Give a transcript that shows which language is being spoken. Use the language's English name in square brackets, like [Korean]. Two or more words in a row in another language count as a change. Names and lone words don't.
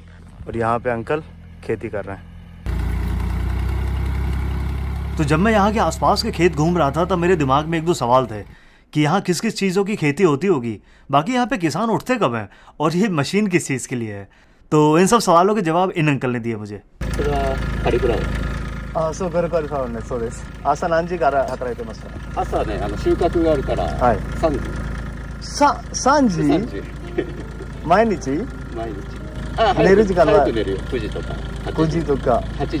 [Hindi] और यहाँ पे अंकल खेती कर रहे हैं। तो जब मैं यहाँ के आसपास के खेत घूम रहा था तब मेरे दिमाग में एक दो सवाल थे कि यहाँ किस किस चीज़ों की खेती होती होगी, बाकी यहाँ पे किसान उठते कब हैं और ये मशीन किस चीज़ के लिए है। तो इन सब सवालों के जवाब इन अंकल ने दिए मुझे। [Japanese] そう、これから買うんです。そうです。朝何時から働いてますか？朝ね、収穫があるから、はい。 3時。 3時？ 3時。毎日？毎日。あ、寝る時間は早く寝るよ。9時とか。 9時とか。